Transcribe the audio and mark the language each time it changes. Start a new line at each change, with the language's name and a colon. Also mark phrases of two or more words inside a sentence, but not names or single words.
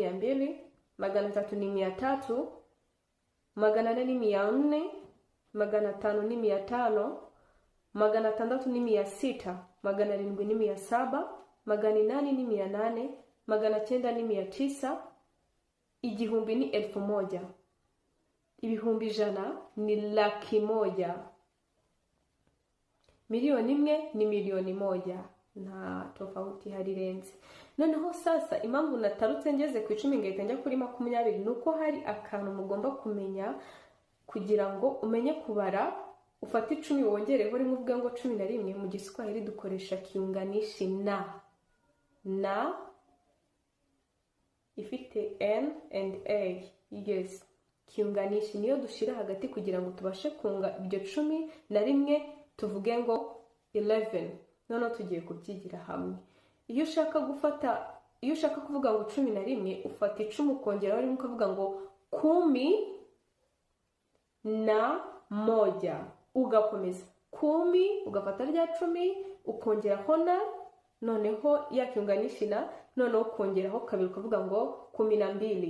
Kinyarwanda: 200, 300 ni 300, 400 ni 400, 500 ni 500, 600 ni 600, 700 ni 700, 800 ni 800, 900 ni 900, igihumbi ni 1000, ibihumbi 100 ni 100,000, milioni 1 ni milioni 1. Na tofauti harirenze. Noneho sasa impamvu natarutse ngeze ku 10 ngahita njya kuri 20 nuko hari akantu mugomba kumenya kugira ngo umenye kubara. Ufata 10 wongereho rimwe uvuga ngo 11. Mu Giswahili dukoresha kiunganishi na ifite
English: n and a.
Kinyarwanda: Yes, kiunganishi niyo dushira hagati kugira ngo tubashe kunga ibyo 10 na rimwe tuvuge ngo 11. None tugiye kubyigira hamwe. Iyo ushaka kuvuga ngo 11 ufata 10 ukongeraho rimwe ukavuga ngo 11 ugakomeza 10 ugafata rya 10 ukongeraho na noneho yakiunganishi na noneho ukongeraho kabiri ukavuga ngo 12.